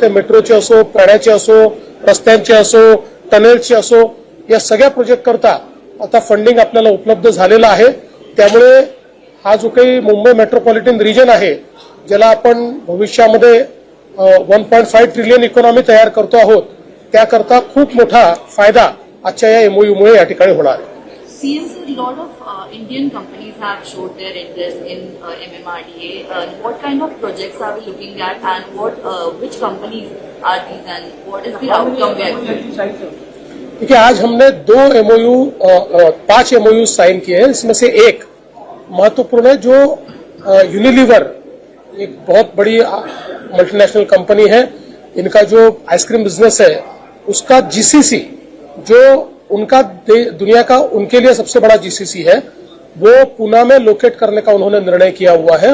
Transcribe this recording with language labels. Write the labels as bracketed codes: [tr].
[mr] ते मेट्रोचे असो, पाण्याचे असो, रस्त्यांचे असो, टनेल्सचे असो, या सगळ्या प्रोजेक्ट करता आता फंडिंग आपल्याला उपलब्ध झालेलं आहे। त्यामुळे हा जो काही मुंबई मेट्रोपॉलिटन रिजन आहे ज्याला आपण भविष्यामध्ये 1.5 ट्रिलियन इकॉनॉमी तयार करतो आहोत त्याकरता खूप मोठा फायदा आजच्या या एमओयू मुळे या ठिकाणी होणार आहे। [en] CNC, a lot of Indian companies have showed their interest in MMRDA. What kind of projects are we looking at, and which companies are these, and what is the outcome we are expecting? [hi] देखिए, आज हमने 5 MOU sign किए हैं। इसमें से एक महत्वपूर्ण है जो यूनिलीवर, एक बहुत बड़ी मल्टीनेशनल कंपनी है, इनका जो आइसक्रीम बिजनेस है उसका जीसीसी जो उनका दुनिया का उनके लिए सबसे बड़ा जीसीसी है वो पुणे में लोकेट करने का उन्होंने निर्णय किया हुआ है।